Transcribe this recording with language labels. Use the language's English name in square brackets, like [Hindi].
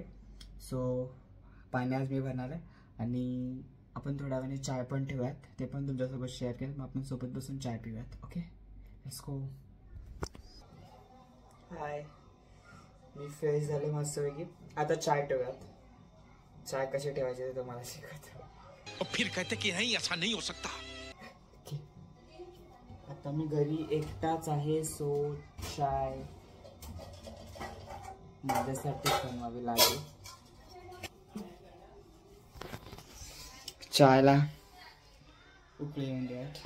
[Marathi] So पाणी आज मी भरणार आहे आणि आपण थोड्या वेळाने चाय पण ठेवूयात, ते पण तुमच्यासोबत शेअर केलं. मग आपण सोबत बसून चाय पिऊयात. [English] Okay, let's go. [Marathi] High, मी fresh झाले मस्तपैकी. आता चाय ठेवूयात. चाय कशी ठेवायची ते तुम्हाला शिकवतो. [Hindi] और फिर कहते कि नहीं ऐसा नहीं हो सकता. [Marathi] आता मी घरी एकटाच आहे, सो चाय माझ्यासाठी बनवावी लागेल. चायला उकळी येऊन द्या.